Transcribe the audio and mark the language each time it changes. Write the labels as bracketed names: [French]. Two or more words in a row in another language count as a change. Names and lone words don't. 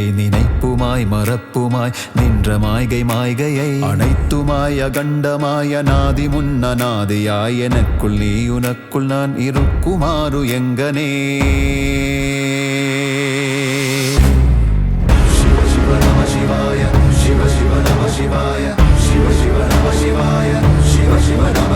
[Tamil] நினைப்புமாய் மறப்புமாய் நின்ற மாய்கை மாய்கையை அனைத்துமாய் அகண்டமாய் அநாதி முன்னநாதியாய் எனக்குள் நீ உனக்குள் நான் இருக்குமாறு எங்கனே [Sanskrit] शिव शिव नमः शिवाय, शिव शिव नमः शिवाय, शिव शिव नमः शिवाय, शिव शिव नमः